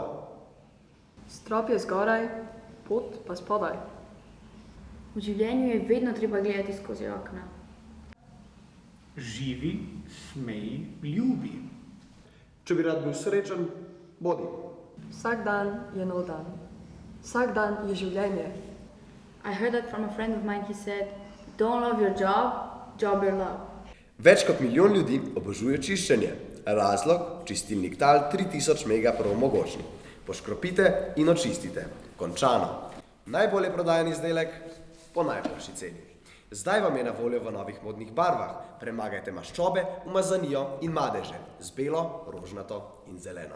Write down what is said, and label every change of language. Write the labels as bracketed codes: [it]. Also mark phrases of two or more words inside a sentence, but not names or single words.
[sl] Strop je zgoraj, pot pa spodaj. V življenju je vedno treba gledati skozi okna. Živi, smeji, ljubi. Če bi rad bil srečen, bodi. Vsak dan je nov dan. Vsak dan je življenje. [en] I heard that from a friend of mine, he said, don't love your job, job your love. [sl] Več kot milijon ljudi obožuje čiščenje. Razlog, čistilnik Tal 3000 mega prvomogočni. Poškropite in očistite. Končano. Najbolje prodajan izdelek po najboljši ceni. Zdaj vam je na voljo v novih modnih barvah. Premagajte maščobe, umazanijo in madeže z belo, rožnato in zeleno.